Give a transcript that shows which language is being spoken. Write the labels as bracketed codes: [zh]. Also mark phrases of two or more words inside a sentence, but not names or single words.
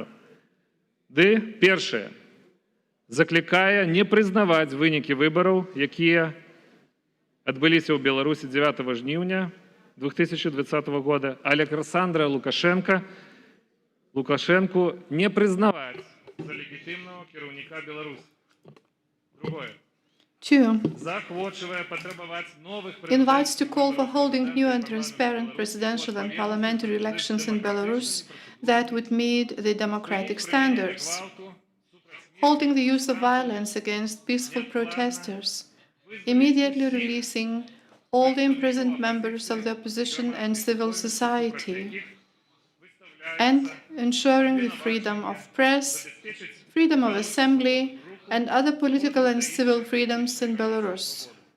[be] Ды, першае, заклікае не прызнаваць вынікі выбараў, якія адбыліся ў Беларусі 9 жніўня 2020 года, Александра Лукашенку [ru] не признавать за легитимного [be] кіраўніка Беларуси. Другое. 2. [ru] Захвочивая потребовать новых [en] Invites to call for holding new and transparent presidential and parliamentary elections in Belarus that would meet the democratic standards. Holding the use of violence against peaceful protesters. Immediately releasing all the imprisoned members of the opposition and civil society, and ensuring the freedom of press, freedom of assembly, and other political and civil freedoms in Belarus.